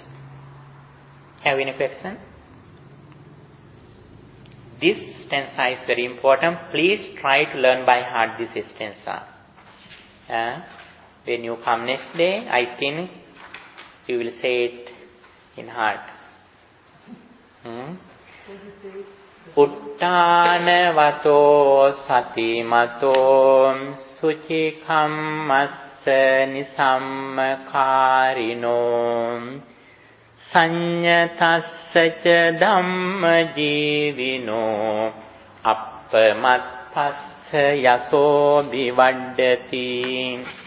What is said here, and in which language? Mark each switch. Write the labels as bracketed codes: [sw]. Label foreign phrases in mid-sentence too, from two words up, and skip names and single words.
[en] Have any question? This stanza is very important. Please try to learn by heart this stanza. When you come next day, I think you will say it in heart. [pi] Uttanavato satimato suchikamassa nisammakarino sanyatassaca dhammajivino appamatpassa yaso bivaddati.